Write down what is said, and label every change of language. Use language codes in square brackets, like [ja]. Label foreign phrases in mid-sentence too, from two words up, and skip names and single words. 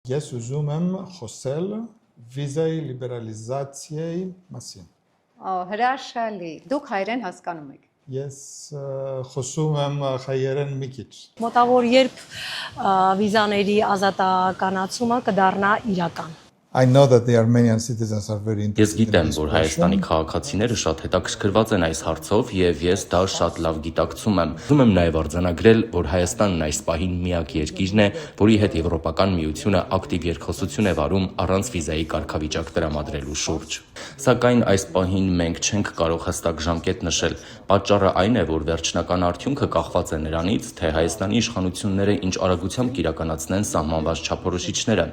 [hy] Ես ուզում եմ խոսել վիզայի լիբերալիզացիայի մասին։ Հրաշալի, դուք հայերեն հասկանում եք։ Ես խոսում եմ հայերեն մի քիչ։ Մոտավոր երբ վիզաների ազատականացումը կդառնա իրական։ [en] I know that the Armenian citizens are very [hy] Ես [en] interested in [hy] գիտեմ, [en] this [hy] որ [en] question. [hy] Հայաստանի քաղաքացիները շատ հետաքրքրված են այս հարցով եւ ես դա շատ լավ գիտակցում եմ։ Ուզում եմ նաեւ արձանագրել, որ Հայաստանն այս պահին միակ երկիրն է, որի հետ Եվրոպական միությունը ակտիվ երկխոսություն է վարում առանց վիզայի կարգավիճակ տրամադրելու շուրջ։ Սակայն այս պահին մենք չենք կարող հստակ ժամկետ նշել։ Պատճառը այն է, որ վերջնական արդյունքը կախված է նրանից, թե Հայաստանի իշխանությունները ինչ արագությամբ կիրականացնեն սահմանված չափորոշիչները։